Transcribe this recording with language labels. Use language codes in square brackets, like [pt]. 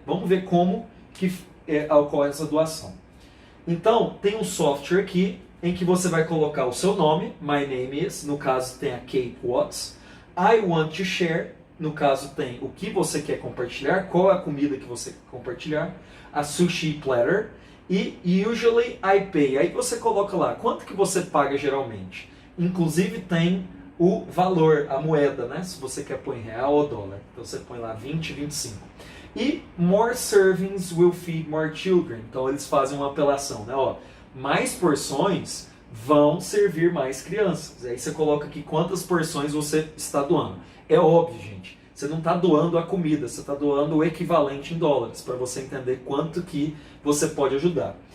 [pt] Vamos ver como que ocorre essa doação. Então, tem um software aqui em que você vai colocar o seu nome, [en] my name is, [pt] no caso tem a Kate Watts, [en] I want to share, [pt] no caso tem o que você quer compartilhar, qual é a comida que você quer compartilhar, [en] a sushi platter, [pt] e [en] usually I pay. [pt] Aí você coloca lá, quanto que você paga geralmente? Inclusive tem o valor, a moeda, né? Se você quer pôr em real ou dólar. Então você põe lá 20, 25. E [en] more servings will feed more children. [pt] Então eles fazem uma apelação, né? Ó, mais porções vão servir mais crianças. Aí você coloca aqui quantas porções você está doando. É óbvio, gente. Você não está doando a comida, você está doando o equivalente em dólares, para você entender quanto que você pode ajudar.